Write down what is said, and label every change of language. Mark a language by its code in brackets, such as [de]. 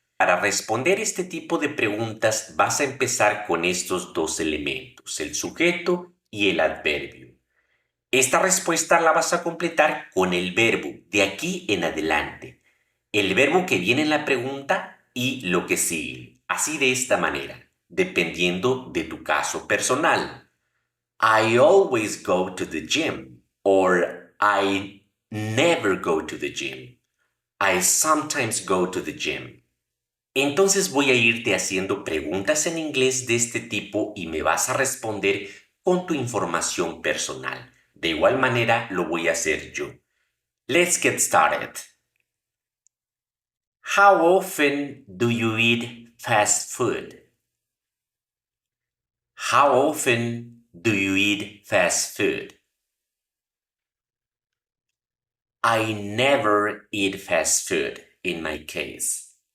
[es] Para responder este tipo de preguntas vas a empezar con estos dos elementos, el sujeto y el adverbio. Esta respuesta la vas a completar con el verbo de aquí en adelante, el verbo que viene en la pregunta y lo que sigue. Así de esta manera, dependiendo de tu caso personal. [en] I always go to the gym or I never go to the gym. I sometimes go to the gym. [es] Entonces voy a irte haciendo preguntas en inglés de este tipo y me vas a responder con tu información personal. De igual manera lo voy a hacer yo. [en] Let's get started. How often do you eat fast food? How often do you eat fast food? I never eat fast food in my case.